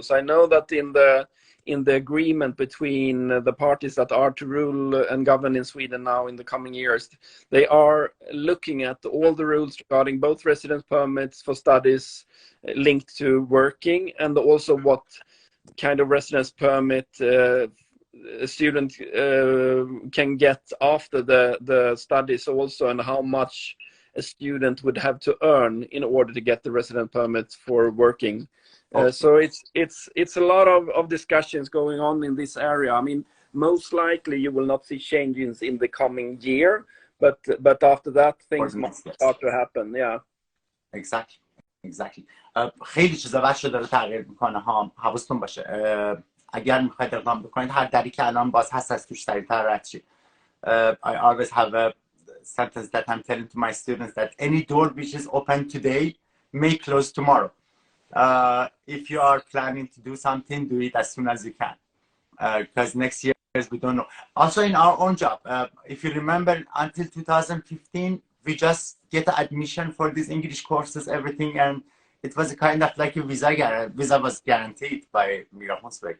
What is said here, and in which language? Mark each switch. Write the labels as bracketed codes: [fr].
[en] So I know that in the agreement between the parties that are to rule and govern in Sweden now in the coming years, they are looking at all the rules regarding both residence permits for studies linked to working, and also what kind of residence permit a student can get after the studies also, and how much a student would have to earn in order to get the resident permit for working. So it's a lot of discussions going on in this area. I mean, most likely you will not see changes in the coming year, but after that things might start to happen. Yeah. Exactly. [fa] خیلی چیزا بچه داره تغییر میکنه ها، حواستون باشه. اگر میخواید اقدام بکنید هر دری که الان باز هست از توش سریعتر رد شید. [en] I always have a sentence that I'm telling to my students that any door which is open today may close tomorrow. If you are planning to do something, do it as soon as you can. Because next year we don't know. Also in our own job, if you remember, until 2015, we just get admission for these English courses, everything, and it was a kind of like a visa was guaranteed by Miracle.